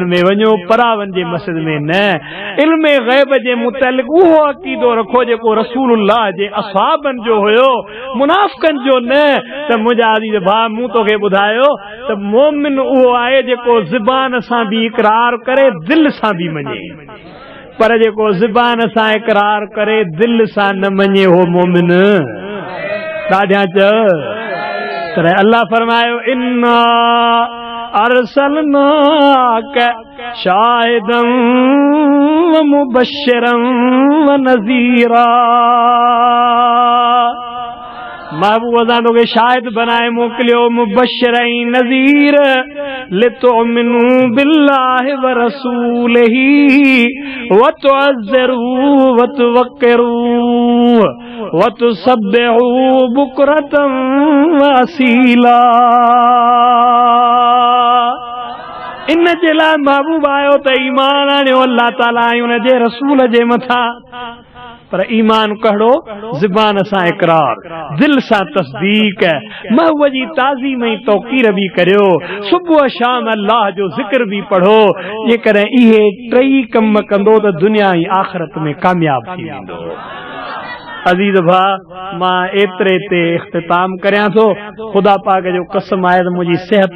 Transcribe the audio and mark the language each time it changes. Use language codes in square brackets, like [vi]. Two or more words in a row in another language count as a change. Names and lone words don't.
[sd] में वञो परावनि जे मस्जिद में न इल्म ग़ैब जे मुतलिक़ उहो अक़ीदो रखो जेको रसूलुल्लाह जे असहाबनि जो हुयो मुनाफ़िकनि जो न त मुंहिंजा अज़ीज़ भाउ मूं तोखे ॿुधायो त मोमिन उहो आहे जेको ज़ुबान सां बि इक़रार करे दिलि सां बि मञे पर जेको ज़ुबान सां इक़रार करे दिलि सां न मञे हो मोमिन ॾाढिया चयो अल्लाह फरमायो इन्ना [ar] أرسلناك شاهدا ومبشرا ونذيرا [sd] महबूब असां तोखे शाहिद बनाए मोकिलियो मुबश्शिर ऐं नज़ीर [ar] لتؤمنوا بالله ورسوله وتعزروا وتوقروا وتسبحوا بكرة وأصيلا [sd] इन जे लाइ महबूब आयो त ईमान आणियो अल्लाह ताला ऐं उन जे रसूल जे मथां पर ईमान कहिड़ो ज़ुबान सां इक़रार दिल सां तस्दीक महबूब जी ताज़ीम ऐं तौक़ीर बि करियो सुबुह शाम अल्लाह जो ज़िक्र बि पढ़ो जेकॾहिं इहे टई कम कंदो त दुनिया ऐं आख़िरत में कामयाब थी वेंदो अज़ीज़ भाउ मां एतिरे ते इख्तिताम करियां थो ख़ुदा पाक जो कसम आहे त मुंहिंजी सिहत